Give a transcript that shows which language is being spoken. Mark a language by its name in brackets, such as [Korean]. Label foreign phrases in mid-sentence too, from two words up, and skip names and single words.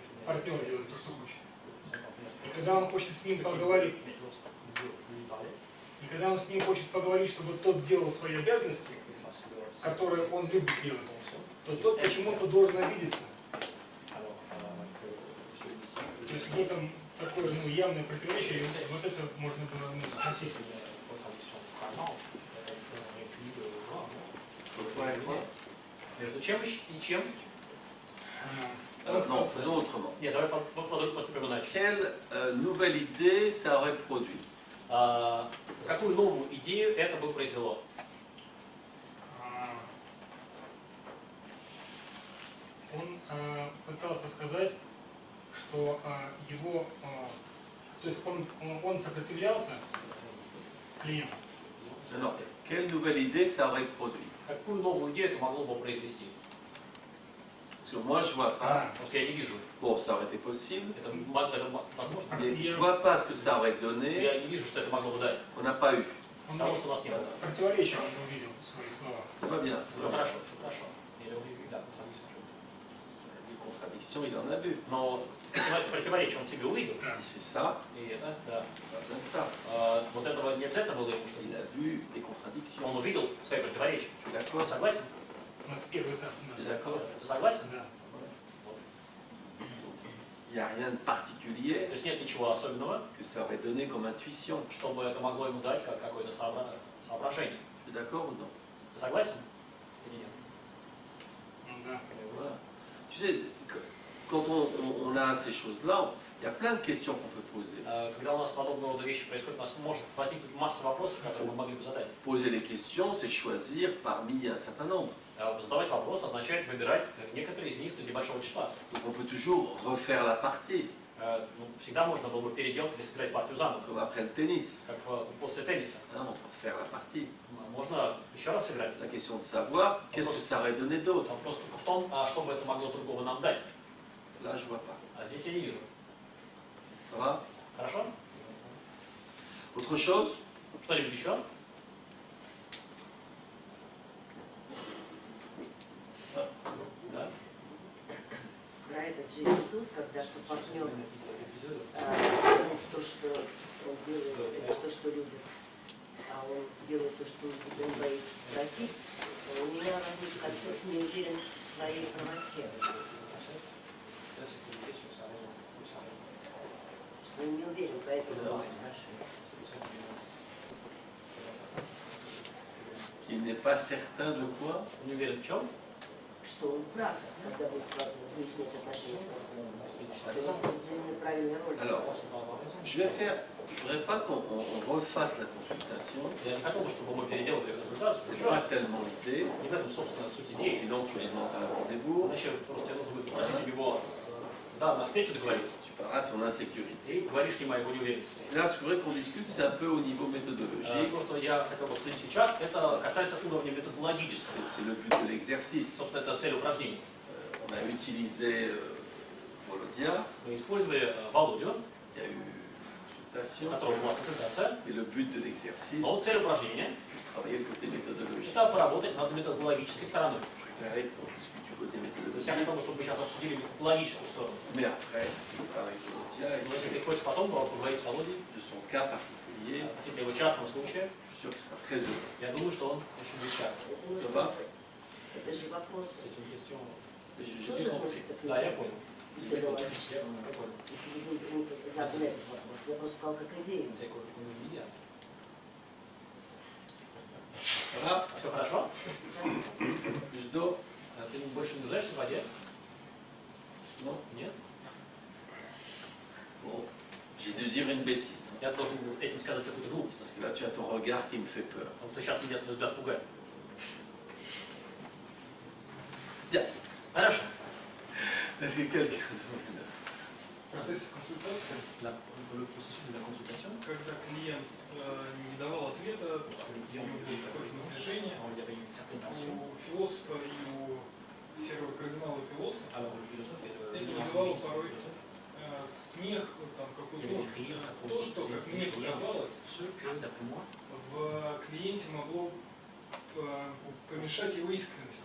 [Russian] Партнер делает то, что хочет. И когда он хочет с ним поговорить, чтобы тот делал свои обязанности, которые он любит делать, то тот почему-то должен обидеться. То есть в этом такое явное противоречие, и вот это можно было спросить. Между чем и чем? [French] Non, faisons autrement. [Russian] Нет, давай поступим иначе. [French] Quelle nouvelle idée ça aurait produit? [Russian] Какую новую идею это бы произвело? Он пытался сказать, что его, то есть он сопротивлялся клиенту. [French] Non, quelle nouvelle idée ça aurait produit? [Russian] Какую новую идею это могло бы произвести? [French] Parce que moi je vois pas. [Russian] Потому что я не вижу. [French] Bon, ça aurait été possible, [Russian] Это возможно. [French] mais je vois pas ce que ça aurait donné. [Russian] Я не вижу, что это могло бы дать. [French] On n'a pas eu. [Russian] Он Потому что у нас нет. противоречия он увидел в своих словах. [French] Tout va bien. [Russian] Все хорошо, все хорошо. Я увижу, да, [French] Des contradictions, il en a vu. [Russian] но противоречие он себе увидел. [French] Et c'est ça, [Russian] И это, да. [French] pas besoin de ça. [Russian] Вот этого не обязательно было ему, что [French] Il a vu des contradictions. [Russian] он увидел свои противоречия. [French] Tu es [Russian] Ты [French] d'accord? [Russian] согласен? Ну, первый этап у [French] Tu [Russian] нас. [French] es d'accord? [Russian] Ты согласен? Да. [French] Il n'y a rien de particulier [Russian] То есть нет ничего особенного, [French] que ça aurait donné comme intuition. [Russian] чтобы это могло ему дать как какое-то соображение. [French] Tu es d'accord ou non? [Russian] Ты согласен? Или нет? Ну, да. [French] Voilà. Tu sais, quand on a ces choses-là, il y a plein de questions qu'on peut poser. [Russian] Когда у нас подобного рода вещи происходят, у нас может возникнуть масса вопросов, которые мы могли бы задать. [French] Poser les questions, c'est choisir parmi un certain nombre. [Russian] Задавать вопрос означает выбирать некоторые из них среди большого числа. [French] Donc on peut toujours refaire la partie, [Russian] Всегда можно было бы переделать или сыграть партию заново, [French] comme après le tennis. [Russian] как после тенниса. [French] Hein, on peut refaire la partie. [Russian] Можно еще раз сыграть. [French] La question de savoir qu'est-ce que ça aurait donné d'autre. [Russian] Вопрос только в том, что бы это могло другого нам дать. [French] Là, je vois pas. [Russian] А здесь я не вижу. [French] Ça va? [Russian] Хорошо? [French] Autre chose? [Russian] Что-нибудь еще? Да? Про этот же эпизод, когда что партнер делает то, что он делает, это то, что любит, а он делает то, что он боится спросить, у меня возник концепт неуверенности в своей правоте. Что он не уверен, поэтому он спрашивает. [French] Il n'est pas certain de quoi? [Russian] Не уверен в чем? Что он прав, когда будет выяснять отношения с партнером. Что он определенную правильную роль. [French] Alors, je voudrais pas qu'on refasse la consultation. [Russian] Я не хотел бы, чтобы мы переделали консультацию. [French] C'est pas tellement l'idée. [Russian] Не в этом, собственно, суть идеи. [French] Sinon, tu lui demandes un rendez-vous. [Russian] Иначе просто нужно будет попросить у него, да, на встречу договориться. [French] Tu parleras de son insécurité. [Russian] И говоришь ему о его неуверенности. [French] Là, ce que je voudrais qu'on discute, c'est un peu au niveau méthodologique. [Russian] То, что я хотел бы обсудить сейчас, это касается уровня методологического. [French] C'est le but de l'exercice. [Russian] Собственно, это цель упражнений. [French] On a utilisé Володя, [Russian] Мы использовали Володю, [French] il y a eu [Russian] у [French] consultation, [Russian] которого была консультация. [French] et le but de l'exercice, [Russian] Но цель упражнения [French] travailler le côté méthodologique. – [Russian] это поработать над методологической стороной. [French] Je préférais qu'on discute du côté [Russian] То есть я не [French] méthodologique, [Russian] думаю, чтобы мы сейчас обсудили методологическую сторону. [French] mais après, je parle avec Volodya [Russian] Но если ты хочешь потом поговорить с Володей [French] de son cas particulier, [Russian] относительно его частного случая, [French] je suis sûr qu'il sera très heureux. [Russian] я думаю, что он очень будет счастлив. [French] Ça va? [Russian] Это же вопрос [French] C'est une question. J'ai [Russian] тоже [French] bien compris. [Russian] относится к Да, я понял. методологическому. Я понял. Если вы задали этот вопрос, я просто сказал как идею. [French] C'est quoi qu'on nous dit? Voilà, [Russian] Все хорошо? [French] plus d'eau? [Russian] Ты больше не нуждаешься в воде? [French] Non? [Russian] Нет? [French] Bon, j'ai dû dire une bêtise. [Russian] Я должен был этим сказать какую-то глупость. [French] Parce que là, tu as ton regard qui me fait peur. [Russian] Потому что сейчас меня твой взгляд пугает. [French] Bien. [Russian] Хорошо. [French] Est-ce que quelqu'un... [Russian] В процессе консультации, [French] Le processus de la consultation, [Russian] когда клиент не давал ответа, у него было какое-то напряжение, [French] il y avait une certaine tension. [Russian] у философа и у серого-кардинала философа [French] Alors le philosophe et le [Russian] это вызывало порой смех, там [French] il y avait [Russian] какой-то [French] des rires, ça [Russian] то, что, как мне показалось, [French] ce que, d'après moi, [Russian] в клиенте могло помешать его искренности.